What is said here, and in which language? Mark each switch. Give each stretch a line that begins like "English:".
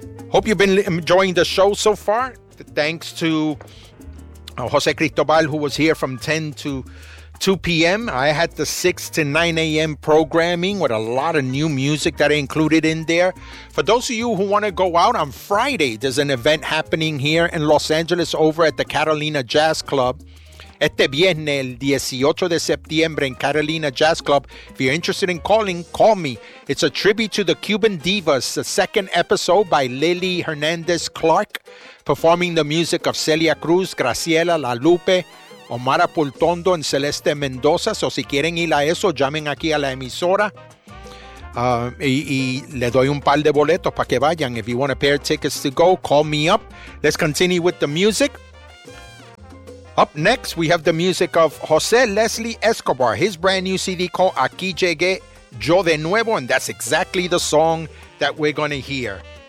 English: Hope you've been enjoying the show so far. Thanks to Jose Cristobal, who was here from 10 to 2 p.m. I had the 6 to 9 a.m. programming with a lot of new music that I included in there. For those of you who want to go out on Friday, there's an event happening here in Los Angeles over at the Catalina Jazz Club.
Spanish: Este viernes, el 18 de septiembre, en Catalina Jazz Club.
English: If you're interested in calling, call me. It's a tribute to the Cuban Divas, the second episode by Lily Hernandez Clark, performing the music of Celia Cruz, Graciela, La Lupe, Omar Apultondo, and Celeste Mendoza.
Spanish: So si quieren ir a eso, llamen aquí a la emisora. Y le doy un par de boletos para que vayan.
English: If you want a pair of tickets to go, call me up. Let's continue with the music. Up next, we have the music of Jose Leslie Escobar, his brand new CD called Aquí Llegué Yo De Nuevo, and that's exactly the song that we're going to hear.